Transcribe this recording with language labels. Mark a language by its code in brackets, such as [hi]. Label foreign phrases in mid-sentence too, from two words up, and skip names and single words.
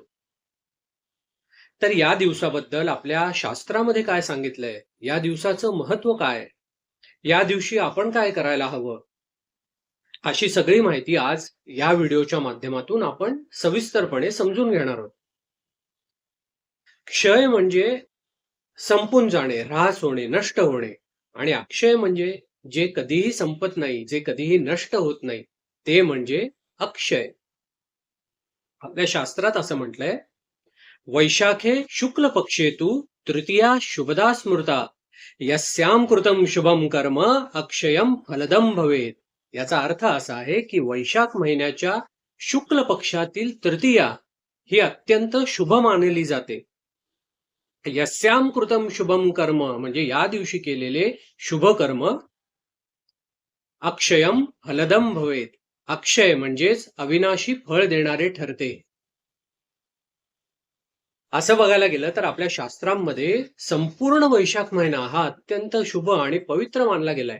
[mr] तर या दिवसाबद्दल आपल्या शास्त्रामध्ये काय सांगितलंय, या दिवसाचं महत्व काय, या दिवशी आपण काय करायला हवं, अशी सगळी माहिती आज या व्हिडिओच्या माध्यमातून आपण सविस्तरपणे समजून घेणार आहोत. क्षय म्हणजे संपून जाणे, ऱ्हास होणे, नष्ट होणे. आणि अक्षय म्हणजे जे कधीही संपत नाही, जे कधीही नष्ट होत नाही, ते म्हणजे अक्षय. आपल्या शास्त्रात असं म्हटलंय, [sa] वैशाखे शुक्ल पक्षेतू तृतीया शुभदा स्मृता यस्याम कृतम शुभम कर्म अक्षयम फलदम भवेत. [mr] याचा अर्थ असा आहे की वैशाख महिन्याच्या शुक्ल पक्षातील तृतीया ही अत्यंत शुभ मानली जाते. [sa] यस्याम कृतम शुभम कर्म [mr] म्हणजे या दिवशी केलेले शुभ कर्म [sa] अक्षयम फलदम भवेत. [mr] अक्षय म्हणजेच अविनाशी फळ देणारे ठरते. असं बघायला गेलं तर आपल्या शास्त्रांमध्ये संपूर्ण वैशाख महिना हा अत्यंत शुभ आणि पवित्र मानला गेलाय.